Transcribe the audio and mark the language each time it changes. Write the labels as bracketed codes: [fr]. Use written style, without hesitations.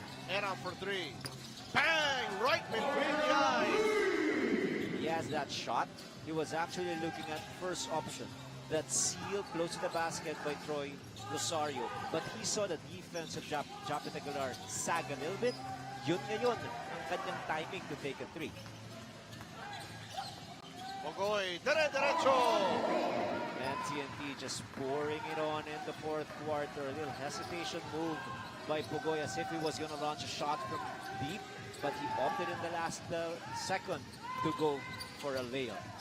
[en] Eram for 3. Bang! Right between the eyes. He has that shot. He was actually looking at first option. That seal close to the basket by Troy Rosario. But he saw the defense of Japet Aguilar sag a little bit. [tl] Yun ngayon ang kanyang timing [en] to take a 3. [tl] Mogoy, dire-derecho! [en] And TNT just pouring it on in the fourth quarter. A little hesitation move by Pugoy as if he was going to launch a shot from deep, but he opted in the last second to go for a layup.